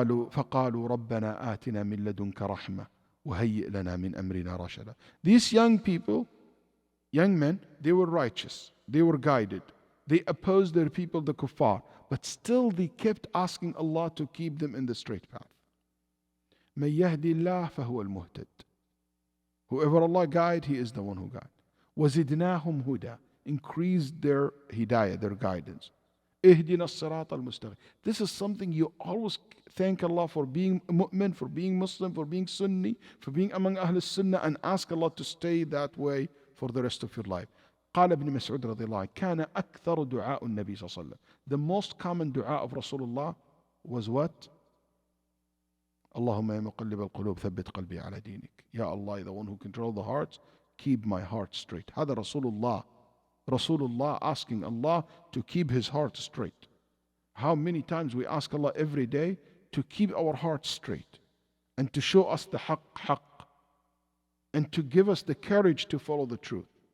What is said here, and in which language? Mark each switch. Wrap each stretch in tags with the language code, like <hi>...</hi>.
<ar>فقالوا ربنا آتنا من لدنك رحمة وهيئ لنا من أمرنا رشدا.</ar> <en>These young men, they were righteous, they were guided, they opposed their people, the kuffar, but still they kept asking Allah to keep them in the straight path.</en> <ar>من يهدي الله فهو المهتد.</ar> <en>Whoever Allah guide, He is the one who guide.</en> <ar>وزدناهم هدى.</ar> <en>Increased their hidayah, their guidance.</en> <ar>اهدنا الصراط المستقيم.</ar> <en>This is something you always thank Allah for, being mu'min, for being Muslim, for being Sunni, for being among Ahl Sunnah, and ask Allah to stay that way for the rest of your life.</en> <ar>قال ابن مسعود رضي الله عنه كان أكثر دعاء النبي صلى الله عليه وسلم.</ar> <en>The most common dua of Rasulullah was what?</en> <ar>اللهم يا مقلب القلوب ثبت قلبي على دينك.</ar> <en>Ya Allah, the one who controls the hearts, keep my heart straight. هذا Rasulullah asking Allah to keep his heart straight. How many times we ask Allah every day to keep our heart straight and to show us the haqq and to give us the courage to follow the truth.</en>